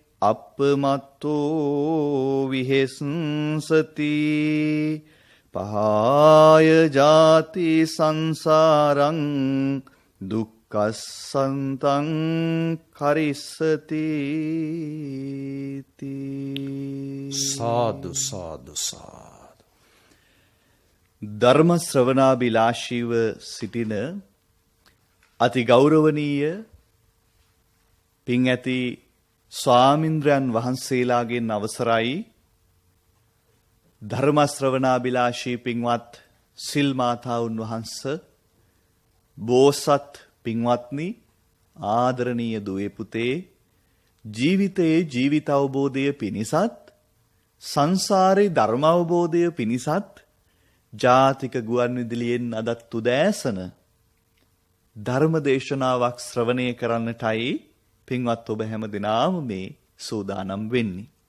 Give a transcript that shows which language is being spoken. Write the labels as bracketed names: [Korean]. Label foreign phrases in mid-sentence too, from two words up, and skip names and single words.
[Pali] අප්පමත්තෝ විහෙස්සති පහාය ජාති සංසාරං දුක්ඛසන්තං කරිස්සති. [Sinhala] සාදු සාදු සාදු. ධර්ම ශ්‍රවණාබිලාෂීව සිටින අති ගෞරවනීය පින් ඇති ස්වාමින්ද්‍රයන් වහන්සේලාගෙන් අවසරයි ධර්ම ශ්‍රවණාබිලාෂී පින්වත් සිල් මාතාවුන් වහන්ස බෝසත් පින්වත්නි ආදරණීය දුවේ පුතේ ජීවිතයේ ජීවිත අවබෝධය පිණිසත් සංසාරේ ධර්ම අවබෝධය පිණිසත් ජාතික ගුවන් විදුලියෙන් අදත් උදෑසන ධර්ම දේශනාවක් ශ්‍රවණය කරන්නටයි පින්වත් ඔබ හැම දිනම මේ සූදානම් වෙන්නේ.